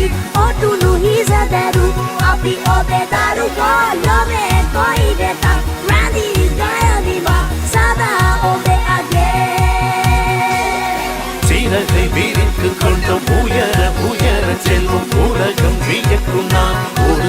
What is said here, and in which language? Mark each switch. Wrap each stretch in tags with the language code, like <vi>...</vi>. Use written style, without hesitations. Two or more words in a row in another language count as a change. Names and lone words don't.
<si>ඔටුනු හිසදරු අපි ඔබේ දරුකෝ ලොවේ කොයි වෙතත් රැඳී ගයනිවා සදා ඔබේ අගේ</si> <ta>சீரகை விரித்து கொண்ட உயர உயர செல்லும் உலகம் வியக்கும் நான்</ta>